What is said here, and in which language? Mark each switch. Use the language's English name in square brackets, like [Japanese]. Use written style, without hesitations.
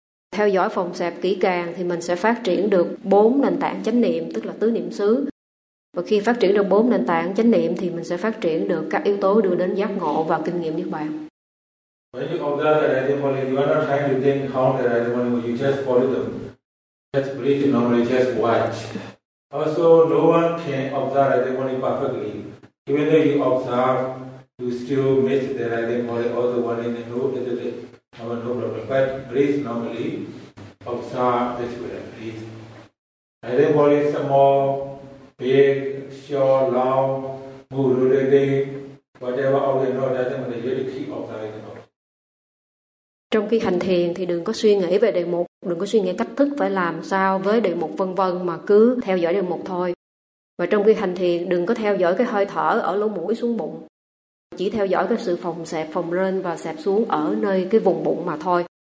[Vietnamese] Theo dõi phòng xẹp kỹ càng thì mình sẽ phát triển được bốn nền tảng chánh niệm, tức là tứ niệm xứ. Và khi phát triển được bốn nền tảng chánh niệm thì mình sẽ phát triển được các yếu tố đưa đến giác ngộ và kinh nghiệm Niết Bàn. [English] When you observe the rising falling, you are not trying to think how the rising falling, you just follow them. Just breathe normally, just watch. Also, no one can observe rising falling perfectly. Even though you observe, you still miss the rising falling, all the one in the room, it is no problem. But breathe normally, observe this way, breathe. Rising falling is small, big, short, long, move rotating, whatever, all the noise doesn't matter, you have to keep observing. [Vietnamese] Trong khi hành thiền thì đừng có suy nghĩ về đề mục, đừng có suy nghĩ cách thức phải làm sao với đề mục vân vân, mà cứ theo dõi đề mục thôi. Và trong khi hành thiền đừng có theo dõi cái hơi thở ở lỗ mũi xuống bụng, chỉ theo dõi cái sự phồng xẹp, phồng lên và xẹp xuống ở nơi cái vùng bụng mà thôi.